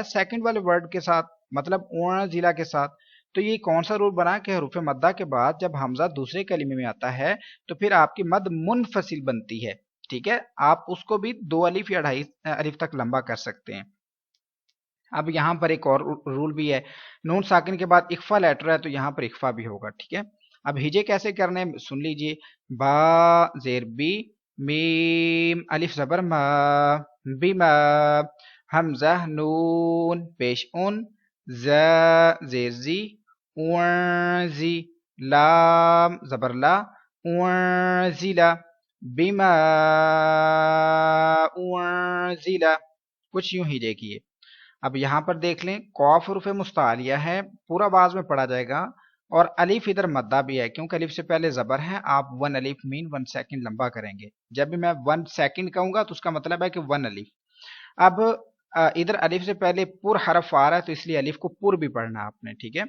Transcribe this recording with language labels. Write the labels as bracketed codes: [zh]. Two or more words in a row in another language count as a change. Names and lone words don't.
[ur] سیکنڈ والے ورڈ کے ساتھ، مطلب اون ضلع کے ساتھ۔ تو یہ کون سا رول بنا کہ حروف مدہ کے بعد جب حمزہ دوسرے کلمے میں آتا ہے تو پھر آپ کی مد منفصل بنتی ہے، ٹھیک ہے؟ آپ اس کو بھی 2 الف یا 2.5 الف تک لمبا کر سکتے ہیں۔ اب یہاں پر ایک اور رول بھی ہے، نون ساکن کے بعد اخفا لیٹر ہے تو یہاں پر اخفا بھی ہوگا، ٹھیک ہے؟ اب ہجے کیسے کرنے سن لیجئے، با زیر بی، میم الف زبر ما، بیما، حمزہ نون پیش ان، ز زیر زی، اون زی، لام زبر لا، اون زی لا، [ar] بما أنزل, [ur] کچھ یوں ہی دیکھیے. اب یہاں پر دیکھ لیں، قاف حروف مستعلیہ ہے، پورا آواز میں پڑھا جائے گا، اور الف ادھر مدہ بھی ہے، کیونکہ الف سے پہلے زبر ہے. آپ ون الف مین 1 سیکنڈ لمبا کریں گے۔ جب بھی میں 1 سیکنڈ کہوں گا تو اس کا مطلب ہے کہ ون الف. اب ادھر الف سے پہلے پر حرف آ رہا ہے، تو اس لیے الف کو پر بھی پڑھنا آپ نے، ٹھیک ہے.